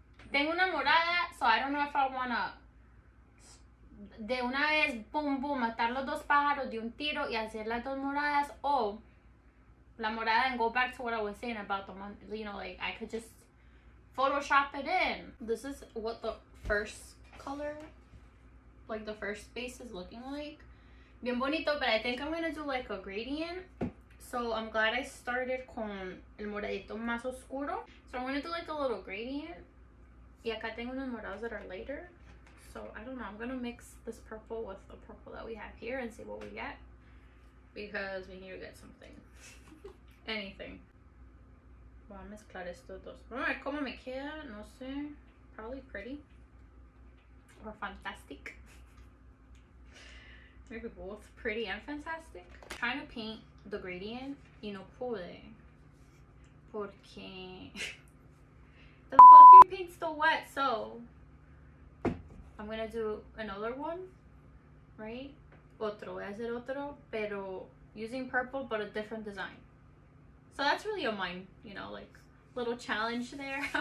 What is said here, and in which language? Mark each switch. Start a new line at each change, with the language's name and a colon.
Spanish: Tengo una morada,
English: so I don't know if I wanna
Spanish: de una vez, boom, boom, matar los dos pájaros de un tiro y hacer las dos moradas, o la morada
English: and go back to what I was saying about the one, you know, like I could just Photoshop it in. This is what the first color, like the first base is looking like.
Spanish: Bien bonito,
English: but I think I'm gonna do like a gradient. So I'm glad I started
Spanish: con el moradito más oscuro.
English: So I'm gonna do like a little gradient.
Spanish: Y acá tengo unos morados
English: that are lighter. So I don't know, I'm gonna mix this purple with the purple that we have here and see what we get. Because we need to get something.
Spanish: Anything. Voy a mezclar estos dos. Vamos a ver cómo me queda, no sé.
English: Probably pretty. Or fantastic. Maybe both pretty and fantastic. I'm trying to paint the gradient
Spanish: y no pude.
English: Porque the fucking paint's still wet, so I'm gonna do another one, right?
Spanish: otro, voy a hacer otro, pero
English: using purple, but a different design. So that's really a mine, you know, like little challenge there.